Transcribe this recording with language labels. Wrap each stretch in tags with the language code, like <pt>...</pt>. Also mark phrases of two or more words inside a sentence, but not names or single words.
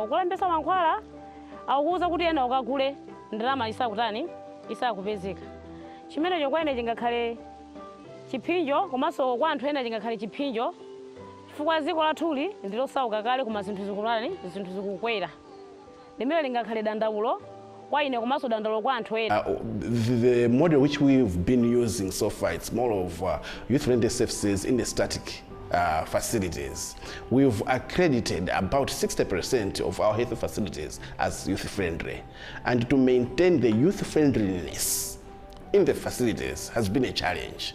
<ny>Ukulembesa mankhwala akukuza kuti ena ukagule ndalama isakupezeka. Chimenecho kwa ine chingakhale chipinjo, komanso kwa anthu ena chingakhale chipinjo chifukwa dziko lathuli ndilosauka kale koma zinthu zikukwera. Limene lingakhale dandaulo kwa ine komanso dandaulo kwa anthu ena.</ny> <en>The model which we've been using so far, it's more of youth-friendly services in the static facilities. We've accredited about 60% of our health facilities as youth-friendly, and to maintain the youth-friendliness in the facilities has been a challenge.</en>